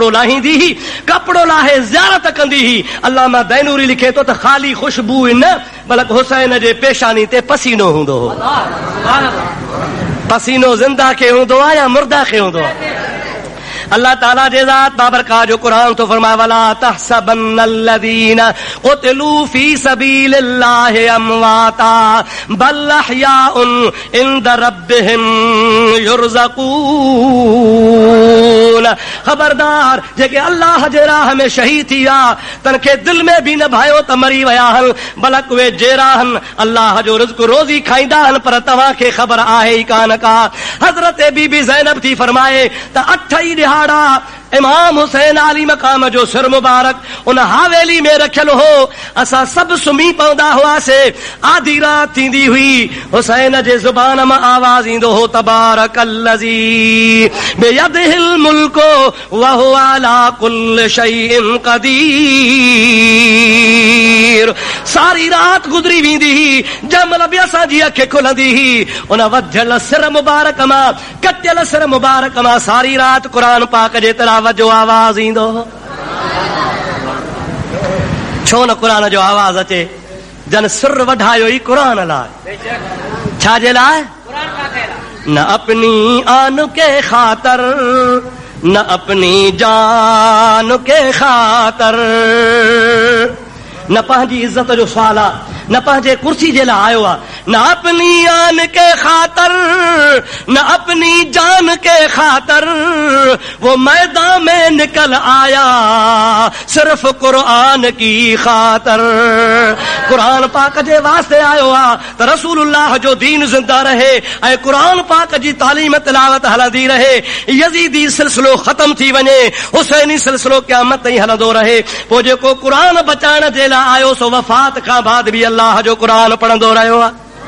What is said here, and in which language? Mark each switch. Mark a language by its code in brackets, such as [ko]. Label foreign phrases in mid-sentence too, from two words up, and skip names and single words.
[sd] लाहींदी हुई कपिड़ो लाहे ज़ियारत कंदी हुई अल्लामा दैनूरी लिखे थो त ख़ाली ख़ुशबू ई न बल्कि हुसैन जे पेशानी ते पसीनो हूंदो हो पसीनो ज़िंदा खे हूंदो आहे या मुर्दा खे हूंदो आहे अल्लाह ताला जे ज़ात बाबरकात जो कुरान तो फरमाए [ar] ولا تحسبن الذين قتلوا في سبيل الله أمواتا بل أحياء عند ربهم يرزقون. [sd] खबरदार जेके अल्लाह जे राह में शहीद थी विया तनखे दिल में भी न भायो त मरी विया हन, बलक वे जेरा हन अल्लाह जो रिज़्क़ रोज़ी खाईंदा हन पर तव्हां खे ख़बर आहे ई कान का। हज़रत बीबी ज़ैनब थी फरमाए त 8 ई ॾिहाड़ा इमाम हुसैन आली मकाम जो सिर मुबारक उन हवेली में रखियल हो। असां सभु सुम्ही पवंदा हुआसीं। आधी रात थींदी हुई, हुसैन जे ज़ुबान मां आवाज़ ईंदो हो [ar] تبارك الذي بيده الملك وهو على كل شيء قدير. [sd] सारी रात गुज़री वेंदी हुई, जंहिंमहिल बि असांजी अखि खुलंदी हुई उन वधियल सिर मुबारक मां, कटियल सिर मुबारक मां सारी रात क़ुरान पाक जे तिलावत जो आवाज़ ईंदो हो। छो न क़ुरान जो आवाज़ अचे? जन सिर वधायो ई क़ुरान लाइ। छाजे लाइ? [ur] نہ اپنی آن کے خاطر، نہ اپنی جان کے خاطر, [sd] न पंहिंजी इज्जत जो सवाल आहे, न पंहिंजे कुर्सी जे लाइ आयो आहे। [ur] نہ اپنی آن کے خاطر، نہ اپنی جان کے خاطر وہ میدان میں نکل آیا صرف قرآن کی خاطر. [sd] कुरान पाक जे वास्ते आयो आहे त रसूलुल्लाह जो दीन ज़िंदा रहे ऐं कुरान पाक जी तालीम तिलावत हलंदी रहे, यज़ीदी सिलसिलो ख़त्म थी वञे, हुसैनी सिलसिलो क़यामत ताईं हलंदो रहे। पोइ जेको कुरान बचाइण जे लाइ आयो सो वफ़ात खां बाद बि अल्लाह जो कुरान पढ़ंदो रहियो आहे।